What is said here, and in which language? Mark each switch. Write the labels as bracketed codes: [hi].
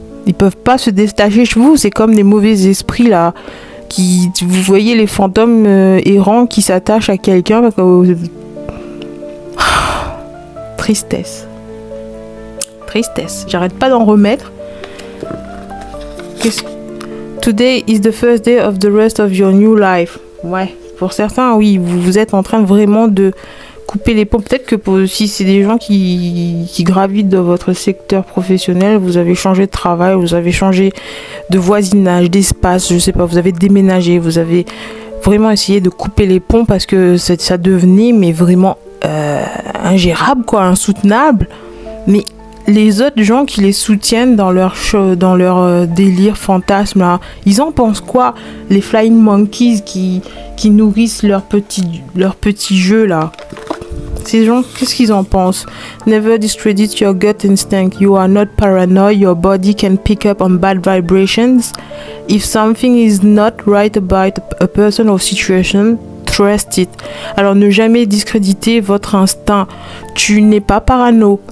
[fr] Ils peuvent pas se détacher de vous. C'est comme des mauvais esprits là. Vous voyez les fantômes errants qui s'attachent à quelqu'un. Tristesse. Tristesse. J'arrête pas d'en remettre. [en] Today is the first day of the rest of your new life. [fr] Ouais. Pour certains, oui, vous êtes en train vraiment de couper les ponts. Peut-être que si c'est des gens qui gravitent dans votre secteur professionnel, vous avez changé de travail, vous avez changé de voisinage, d'espace, je sais pas, vous avez déménagé, vous avez vraiment essayé de couper les ponts parce que ça devenait mais vraiment ingérable, quoi, insoutenable. Mais les autres gens qui les soutiennent dans leur délire fantasme là, ils en pensent quoi? Les flying monkeys qui nourrissent leur petit jeu là. Ces gens, qu'est-ce qu'ils en pensent? [en] Never discredit your gut instinct. You are not paranoid. Your body can pick up on bad vibrations. If something is not right about a person or situation, trust it. [fr] Alors ne jamais discréditer votre instinct. Tu n'es pas parano.